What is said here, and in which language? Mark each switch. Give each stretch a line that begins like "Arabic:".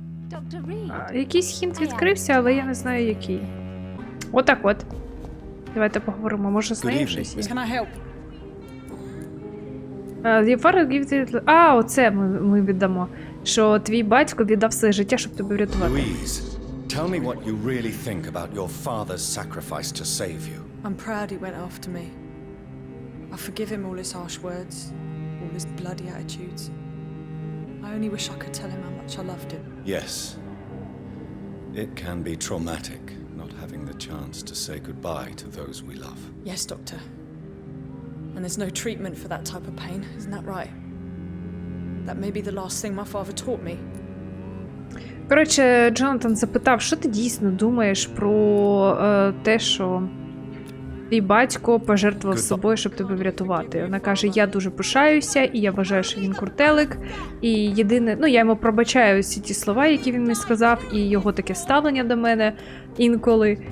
English: Dr. Reed.
Ukrainian: Якийсь хінт відкрився, але я не знаю який. Отак от. Давайте поговоримо, може з нею щось є.
English: Can I help?
Ukrainian: Оце ми віддамо. Що твій батько віддав своє життя, щоб тебе врятувати.
English: Louise, tell me what you really think about your father's sacrifice to save you. I'm proud he went after me. I forgive him all his harsh words, all his bloody attitudes. I only wish I could tell him how much I loved him. Yes. It can be traumatic not having the chance to say goodbye to those we love. Yes, Doctor. And there's no treatment for that type of pain, isn't that right? That may be the last thing my father taught me.
Ukrainian: Коротше, Джонатан запитав, що ти дійсно думаєш про те, що твій батько пожертвував собою, щоб тебе врятувати. Вона каже, я дуже пишаюся, і я вважаю, що він куртелик. І єдине, ну я йому пробачаю всі ті слова, які він мені сказав, і його таке ставлення до мене інколи.